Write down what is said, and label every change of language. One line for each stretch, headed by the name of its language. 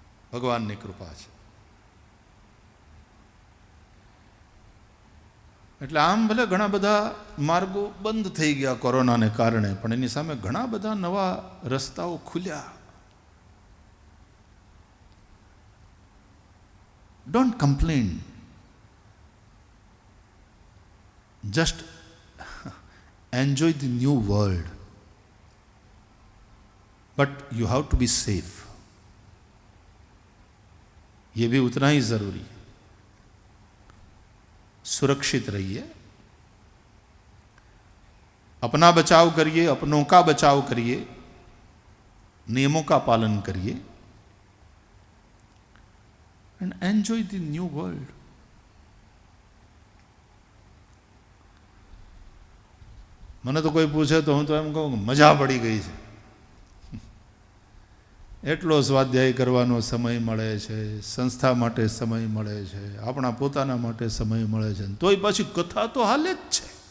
Gujarati: ભગવાનની કૃપા છે. એટલે આમ ભલે ઘણા બધા માર્ગો બંધ થઈ ગયા કોરોનાને કારણે, પણ એની સામે ઘણા બધા નવા રસ્તાઓ ખુલ્યા.
English: Don't complain, just enjoy the new world, but you have to be safe.
Hindi: ये भी उतना ही जरूरी है. सुरक्षित रहिए, अपना बचाव करिए, अपनों का बचाव करिए, नियमों का पालन करिए
English: And enjoy the new world.
Gujarati: મને તો કોઈ પૂછે તો હું તો એમ કહું મજા પડી ગઈ છે. એટલો સ્વાધ્યાય કરવાનો સમય મળે છે, સંસ્થા માટે સમય મળે છે, આપણા પોતાના માટે સમય મળે છે, તોય પાછી કથા તો હાલે જ છે.